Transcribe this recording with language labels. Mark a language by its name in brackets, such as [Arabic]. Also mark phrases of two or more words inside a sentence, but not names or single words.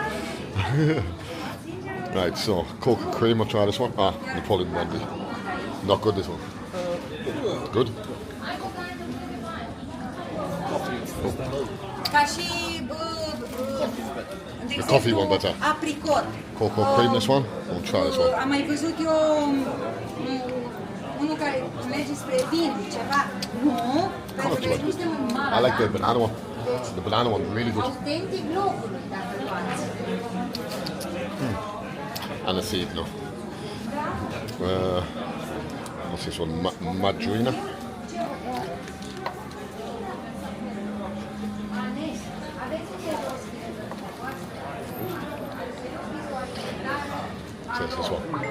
[English] Right, so Coca cream, I'll try this one. Ah, Napoleon brandy. Not good, this one. Good. The coffee one better. Apricot. Cocoa cream, this one. I'll try this one. [Romanian] Am mai văzut eu unul care merge spre vin, ceva. Nu, pentru că nu suntem în mare. [English] I like the banana one. The banana one, really good. [Romanian] Autentic locului, dacă luați. [English] And a seed, no. What's this one? Madrina. So it's this one.